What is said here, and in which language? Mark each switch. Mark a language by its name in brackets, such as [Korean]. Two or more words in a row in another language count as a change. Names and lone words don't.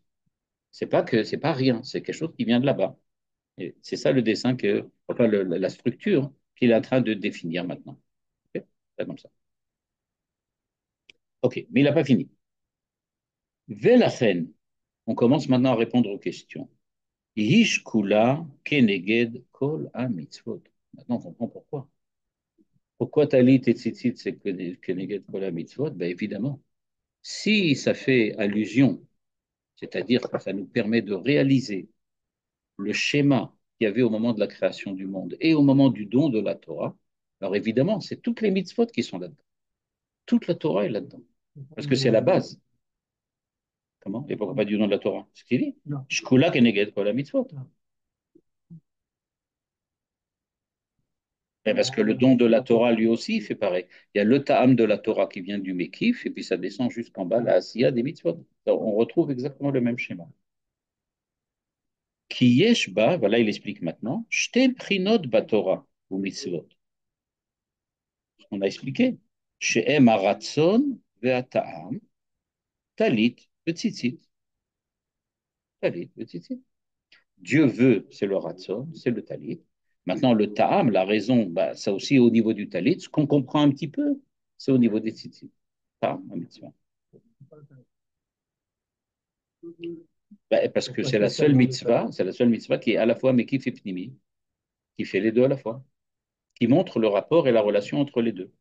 [French] C'est pas rien, c'est quelque chose qui vient de là-bas. Et c'est ça le dessin enfin la structure qu'il est en train de définir maintenant. Ok, c'est comme ça. Ok, mais il n'a pas fini. Velachen, on commence maintenant à répondre aux questions. [Hebrew] ישקולה כנגד כל מצוות. [French] Maintenant, on comprend pourquoi. Pourquoi talit et tzitzit, c'est [Hebrew] כנגד כל מצוות? [French] Ben évidemment, si ça fait allusion, c'est-à-dire que ça nous permet de réaliser le schéma qu'il y avait au moment de la création du monde et au moment du don de la Torah, alors évidemment, c'est toutes les mitzvot qui sont là-dedans. Toute la Torah est là-dedans. Parce que c'est la base. Comment? Et pourquoi pas du don de la Torah? C'est ce qu'il dit. [Hebrew] שקולה כנגד כל מצוות. [French] Mais parce que le don de la Torah, lui aussi, il fait pareil. Il y a le ta'am de la Torah qui vient du Mekif, et puis ça descend jusqu'en bas, la Asiya des mitzvot. Alors, on retrouve exactement le même schéma. [Hebrew] כי יש בה, [French] voilà, il explique maintenant, [Hebrew] שתי פרינות בתורה ומצוות. [French] On a expliqué. [Hebrew] שהם הרצון והטעם, טלית וציצית. טלית וציצית. [French] Dieu veut, c'est le ratzon, c'est le talit. Maintenant, le ta'am, la raison, bah, ça aussi au niveau du talit, ce qu'on comprend un petit peu, c'est au niveau des tzitzit. Ta'am, la mitzvah. Bah, parce que c'est la seule mitzvah qui est à la fois Mekif et Pnimi, qui fait les deux à la fois, qui montre le rapport et la relation entre les deux.